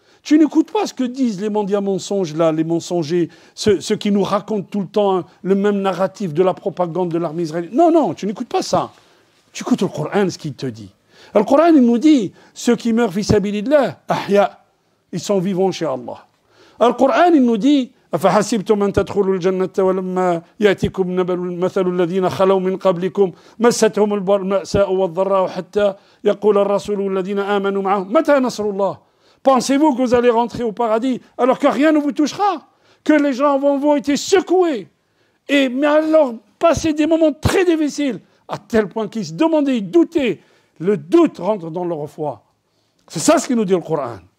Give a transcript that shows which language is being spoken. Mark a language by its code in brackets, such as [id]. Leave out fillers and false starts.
[fr] Tu n'écoutes pas ce que disent les mendiants mensonges, là, les mensongers, ceux qui nous racontent tout le temps le même narratif de la propagande de l'armée israélienne. Non, tu n'écoutes pas ça. Tu écoutes le Coran, ce qu'il te dit. Le Coran, il nous dit, ceux qui meurent fi sabilillah, ahya, ils sont vivants chez Allah. Le Coran, il nous dit, [ar] أفحسبتم أن تدخلوا الجنة ولما يأتكم مثل الذين خلوا من قبلكم مستهم البأساء والضراء حتى يقول الرسول والذين آمنوا معه متى نصر الله. [fr] Pensez-vous que vous allez rentrer au paradis alors que rien ne vous touchera, que les gens vont être secoués, mais alors passer des moments très difficiles, à tel point qu'ils se demandaient, ils doutaient le doute rentre dans leur foi. C'est ça ce qu'il nous dit le Coran.